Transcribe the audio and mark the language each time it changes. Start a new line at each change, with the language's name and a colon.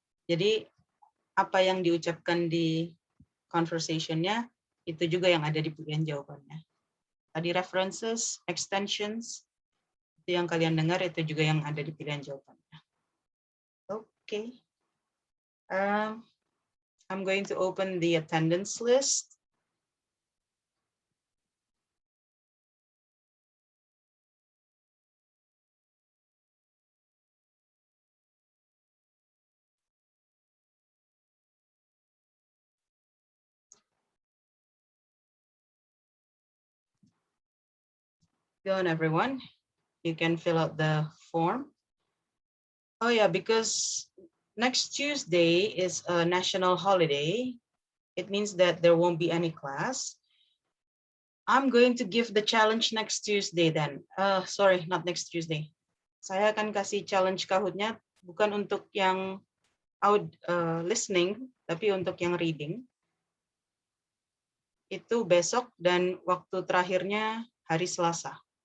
Indonesian: Jadi apa yang diucapkan di conversationnya, itu juga yang ada di pilihan jawabannya. Tadi references, extensions, itu yang kalian dengar, itu juga yang ada di pilihan jawabannya.
English: Okay. I'm going to open the attendance list. Go on, everyone. You can fill out the form. Oh yeah, because next Tuesday is a national holiday. It means that there won't be any class. I'm going to give the challenge next Tuesday then. Sorry, not next Tuesday.
Indonesian: Saya akan kasih challenge Kahoot-nya bukan untuk yang listening, tapi untuk yang reading. Itu besok dan waktu terakhirnya hari Selasa.